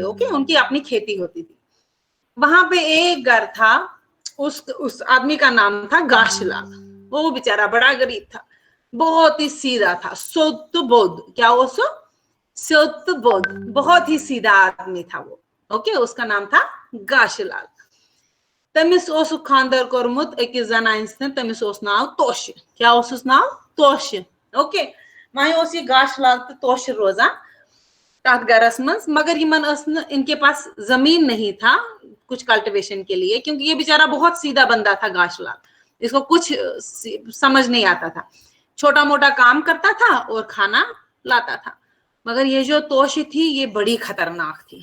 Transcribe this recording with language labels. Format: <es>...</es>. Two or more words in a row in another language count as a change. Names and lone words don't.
<hi>ओके, उनकी अपनी खेती होती थी। वहां पे एक घर था, उस आदमी का नाम था गाशलाल। वो बेचारा बड़ा गरीब था, बहुत ही सीधा था, सत्यबोध, क्या वो सत्यबोध, बहुत ही सीधा आदमी था वो। ओके, उसका नाम था गाशलाल।</hi> <ks>तमिस ओस खानदार कोरमुत अकिस जनाइंस ने, तमिस ओस नाव तोश। क्या ओसुस नाव? तोश।</ks> <hi>ओके, वहीं</hi> <ks>ओस ये गाशलाल तो तोश रोजा तथ गरस मंस,</ks> <hi>मगर इनके पास जमीन नहीं था कुछ कल्टीवेशन के लिए, क्योंकि ये बेचारा बहुत सीधा बंदा था गाशलाल, इसको कुछ समझ नहीं आता था। छोटा मोटा काम करता था और खाना लाता था। मगर ये जो तोश थी ये बड़ी खतरनाक थी।</hi>